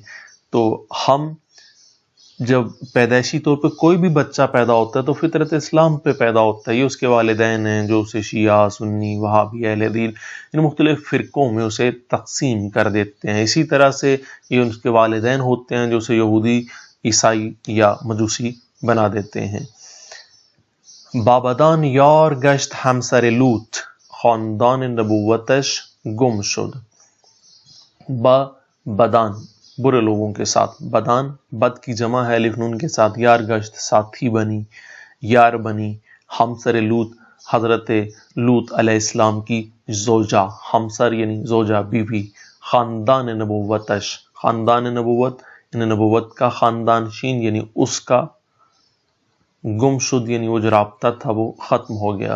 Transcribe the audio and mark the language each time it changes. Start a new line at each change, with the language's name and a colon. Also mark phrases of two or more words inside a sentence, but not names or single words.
Urdu: تو ہم جب پیدائشی طور پہ کوئی بھی بچہ پیدا ہوتا ہے تو فطرت اسلام پہ پیدا ہوتا ہے، یہ اس کے والدین ہیں جو اسے شیعہ، سنی، وہابی، اہل حدیث ان مختلف فرقوں میں اسے تقسیم کر دیتے ہیں. اسی طرح سے یہ اس کے والدین ہوتے ہیں جو اسے یہودی، عیسائی یا مجوسی بنا دیتے ہیں.
Persian: بابدان یار گشت همسر لوط، خاندان نبوتش گم شد. با بدان،
Urdu: برے لوگوں کے ساتھ، بدان بد کی جمع ہے الف نون کے ساتھ،
Persian: یار گشت
Urdu: ساتھی بنی، یار بنی، ہمسر لوط حضرت لوط علیہ السلام کی زوجہ، ہمسر یعنی زوجہ، بیوی.
Persian: خاندان نبوتش،
Urdu: خاندان نبوت یعنی نبوت کا خاندان، شین یعنی اس کا،
Persian: گم شد
Urdu: یعنی وہ جو رابطہ تھا وہ ختم ہو گیا.